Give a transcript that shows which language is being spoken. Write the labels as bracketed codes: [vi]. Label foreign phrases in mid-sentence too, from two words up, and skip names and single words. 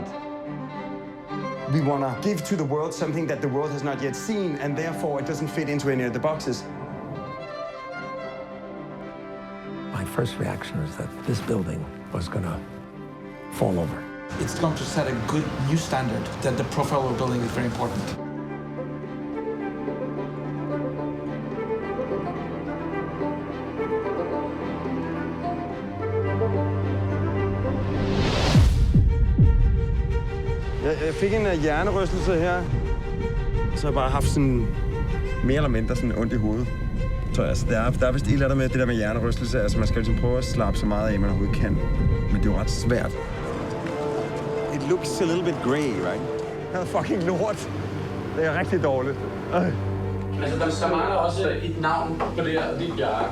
[en] We want to give to the world something that the world has not yet seen, and therefore it doesn't fit into any of the boxes. My first reaction was that this building was going to fall over. It's going to set a good new standard, that the profile we're building is very important. [da] Jeg fik en hjernerystelse her, så har jeg bare haft sådan mere eller mindre sådan ondt i hovedet. Så altså, der er vist et eller andet med det der med hjernerystelse. Altså, man skal ligesom prøve at slappe så meget af, man overhovedet kan. Men det er jo ret svært. [en] It looks a little bit grey, right? [da] Det er fucking lort. Det er rigtig dårligt. Altså, der mangler også et navn på det her, det er Bjarke.